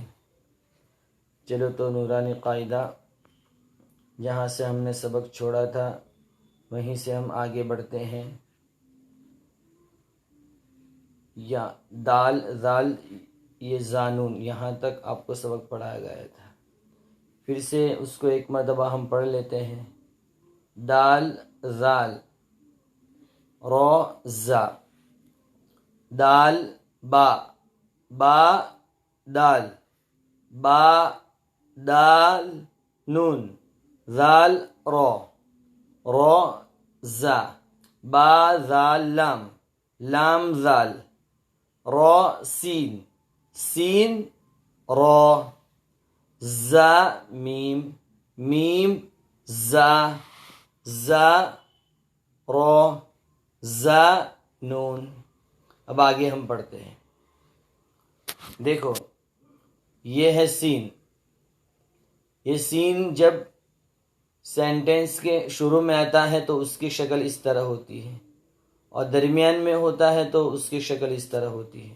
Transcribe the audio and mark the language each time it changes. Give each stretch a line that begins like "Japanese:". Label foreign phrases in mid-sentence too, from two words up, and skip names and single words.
Urdu: چلو تو نورانی قاعدہ جہاں سے ہم نے سبق چھوڑا تھا وہیں سے ہم آگے بڑھتے ہیں۔ یا دال زال یہ زانون یہاں تک آپ کو سبق پڑھایا گیا تھا۔ پھر سے اس کو ایک مرتبہ ہم پڑھ لیتے ہیں۔
Arabic: دال زال رو زا، دال با با دال با دال نون، زال رو زا، با زال لام لام زال، رو سین سین رو، زا میم میم زا زا رو زا نون۔
Urdu: اب آگے ہم پڑھتے ہیں۔ دیکھو یہ ہے سین۔ یہ سین جب سینٹنس کے شروع میں آتا ہے تو اس کی شکل اس طرح ہوتی ہے، اور درمیان میں ہوتا ہے تو اس کی شکل اس طرح ہوتی ہے۔